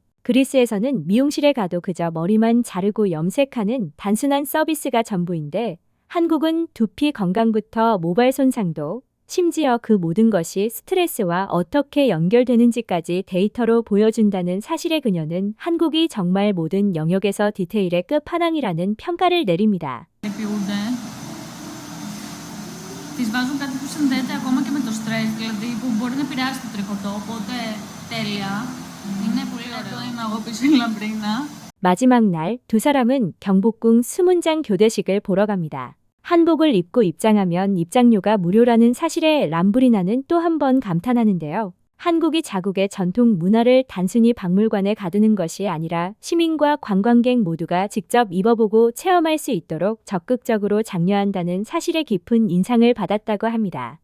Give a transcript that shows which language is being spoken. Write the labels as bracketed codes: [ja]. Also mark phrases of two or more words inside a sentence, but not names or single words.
[ko] 그리스에서는 미용실에 가도 그저 머리만 자르고 염색하는 단순한 서비스가 전부인데 한국은 두피 건강부터 모발 손상도 심지어 그 모든 것이 스트레스와 어떻게 연결되는지까지 데이터로 보여준다는 사실에 그녀는 한국이 정말 모든 영역에서 디테일의 끝판왕이라는 평가를 내립니다. [el] επιούνται, τις βάζουν κάτι που συνδέεται ακόμα και με το στρες, δηλαδή που μπορεί να επηρεάσει το τριχωτό, οπότε τέλεια. Είναι πολύ ωραίο. Εδώ είμαι εγώ πίσω η Λαμπρίνα. [ko] 마지막 날 두 사람은 경복궁 수문장 교대식을 보러 갑니다. 한복을 입고 입장하면 입장료가 무료라는 사실에 람브리나는 또 한 번 감탄하는데요. 한국이 자국의 전통 문화를 단순히 박물관에 가두는 것이 아니라 시민과 관광객 모두가 직접 입어보고 체험할 수 있도록 적극적으로 장려한다는 사실에 깊은 인상을 받았다고 합니다.